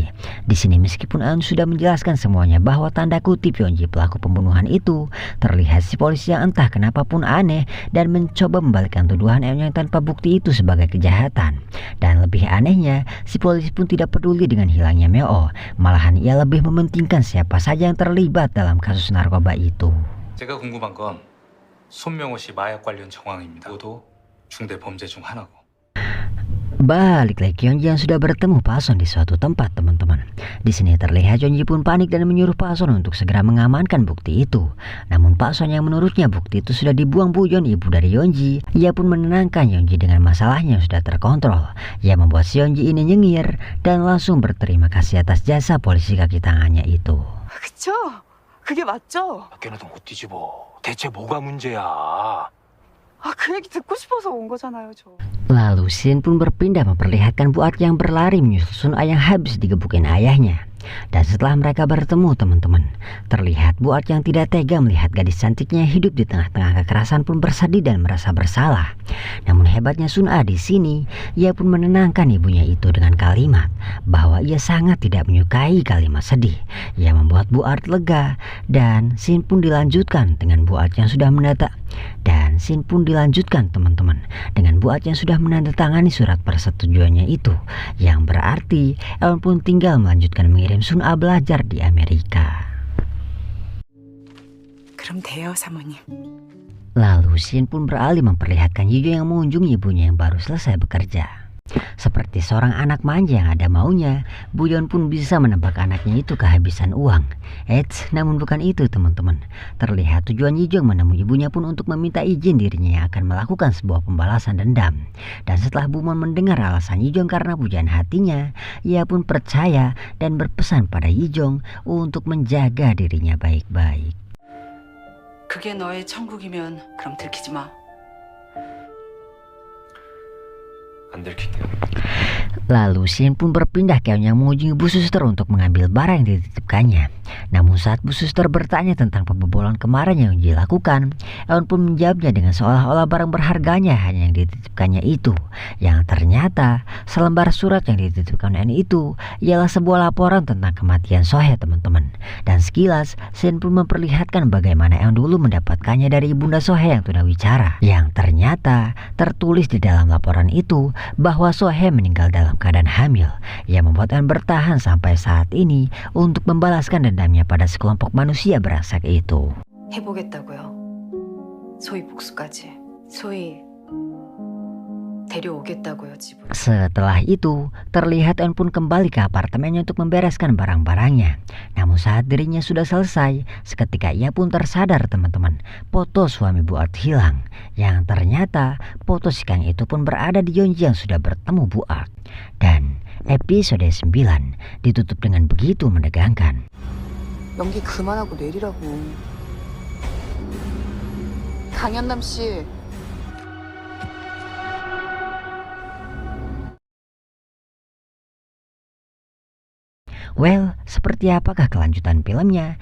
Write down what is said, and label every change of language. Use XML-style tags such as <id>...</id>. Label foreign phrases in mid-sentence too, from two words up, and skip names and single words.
<id>Di sini meskipun Eun sudah menjelaskan semuanya bahwa tanda kutip Yeonji pelaku pembunuhan itu, terlihat si polisi yang entah kenapa pun aneh dan mencoba membalikkan tuduhan Eun yang tanpa bukti itu sebagai kejahatan. Dan lebih anehnya, si polisi pun tidak peduli dengan hilangnya Meo, malahan ia lebih mementingkan siapa saja yang terlibat dalam kasus narkoba itu.</id> <ko>제가 궁금한 건 손명호 씨 마약 관련 정황입니다. 모두 중대 범죄 중 하나고.</ko> <id>Balik lagi Yeonji yang sudah bertemu Pak Son di suatu tempat teman-teman. Di sini terlihat Yeonji pun panik dan menyuruh Pak Son untuk segera mengamankan bukti itu. Namun Pak Son yang menurutnya bukti itu sudah dibuang Bu Yeon, ibu dari Yeonji. Ia pun menenangkan Yeonji dengan masalahnya yang sudah terkontrol. Ia membuat si Yeonji ini nyengir dan langsung berterima kasih atas jasa polisi kaki tangannya itu.</id> <ko>그쵸? 그게 맞죠? 밖에는 못 뒤집어. 대체 뭐가 문제야? 그 얘기 듣고 싶어서 온 거잖아요, 저.</ko> <id>Lalu Shin pun berpindah memperlihatkan Bu Art yang berlari menyusul Sun A yang habis digebukin ayahnya. Dan setelah mereka bertemu teman-teman, terlihat Bu Art yang tidak tega melihat gadis cantiknya hidup di tengah-tengah kekerasan pun bersedih dan merasa bersalah. Namun hebatnya Sun A di sini, ia pun menenangkan ibunya itu dengan kalimat bahwa ia sangat tidak menyukai kalimat sedih. Ia membuat Bu Art lega dan Shin pun dilanjutkan dengan Bu Art yang sudah teman-teman dengan Bu Art yang sudah menandatangani surat persetujuannya itu, yang berarti Eun pun tinggal melanjutkan mengirim Sun A belajar di Amerika.</id> <ko>그럼 돼요, 사모님.</ko> <id>Lalu Shin pun beralih memperlihatkan Yijo yang mengunjungi ibunya yang baru selesai bekerja. Seperti seorang anak manja yang ada maunya, Bu Yeon pun bisa menebak anaknya itu kehabisan uang. Namun bukan itu teman-teman. Terlihat tujuan Yijong menemui ibunya pun untuk meminta izin dirinya yang akan melakukan sebuah pembalasan dendam. Dan setelah Bu Mon mendengar alasan Yijong karena pujaan hatinya, ia pun percaya dan berpesan pada Yijong untuk menjaga dirinya baik-baik.</id> <ko>그게 너의 천국이면 그럼 들키지 마. 안 들킬게요.</ko> <id>Lalu Shin pun berpindah ke Eun yang mengunjungi Bu Suster untuk mengambil barang yang dititipkannya. Namun saat Bu Suster bertanya tentang pembobolan kemarin yang dilakukan, Eun pun menjawabnya dengan seolah-olah barang berharganya hanya yang dititipkannya itu. Yang ternyata selembar surat yang dititipkan Eun itu ialah sebuah laporan tentang kematian Sohye teman-teman. Dan sekilas Shin pun memperlihatkan bagaimana Eun dulu mendapatkannya dari ibunda Sohye yang tunawicara. Yang ternyata tertulis di dalam laporan itu bahwa Sohye meninggal dalam keadaan hamil, yang membuat Eun bertahan sampai saat ini untuk membalaskan dendamnya pada sekelompok manusia brengsek itu.</id> <ko>해보겠다고요. 소희 복수까지. 소희 데려오겠다고요, 집으로.</ko> <id>Setelah itu, terlihat Eun pun kembali ke apartemennya untuk membereskan barang-barangnya. Namun saat dirinya sudah selesai, seketika ia pun tersadar teman-teman, foto suami Bu Art hilang. Yang ternyata foto si Kang itu pun berada di Yeonji yang sudah bertemu Bu Art. Dan episode 9 ditutup dengan begitu menegangkan.</id> <ko>연기 그만하고 내리라고. 강현남 씨.</ko> <id>Well, seperti apakah kelanjutan filmnya?</id>